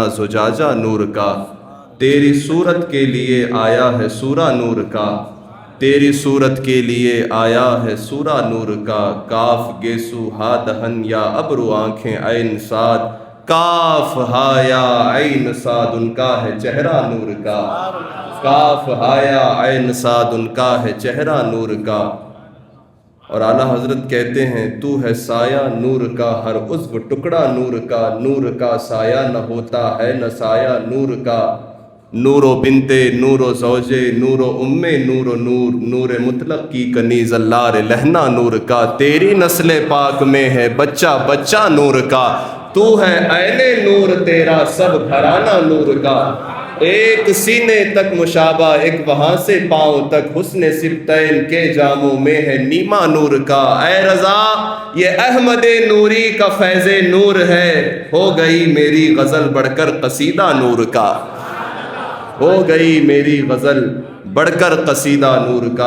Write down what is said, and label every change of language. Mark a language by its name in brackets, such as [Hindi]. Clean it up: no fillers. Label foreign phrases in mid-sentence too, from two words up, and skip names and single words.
[Urdu] زجاجہ نور کا، تیری صورت کے لیے آیا ہے سورہ نور کا، تیری صورت کے لیے آیا ہے سورہ نور کا، کاف گیسو ہا دہن یا ابرو آنکھیں عین سعد، کاف ہا یا عین سعد ان کا ہے چہرہ نور کا، کاف ہا یا عین سعد ان کا ہے چہرہ نور کا۔ اور اعلیٰ حضرت کہتے ہیں، تو ہے سایہ نور کا، ہر عضو ٹکڑا نور کا، نور کا سایہ نہ ہوتا ہے نہ سایہ نور کا، نور و بنتے نور و زوجے نور و ام نور و نور، نور مطلق کی کنیز اللار لہنا نور کا، تیری نسل پاک میں ہے بچہ بچہ نور کا، تو ہے عین نور تیرا سب گھرانہ نور کا، ایک سینے تک مشابہ ایک وہاں سے پاؤں تک، حسن سبتین کے جاموں میں ہے نیما نور کا، اے رضا یہ احمد نوری کا فیض نور ہے، ہو گئی میری غزل بڑھ کر قصیدہ نور کا، ہو گئی میری غزل بڑھ کر قصیدہ نور کا۔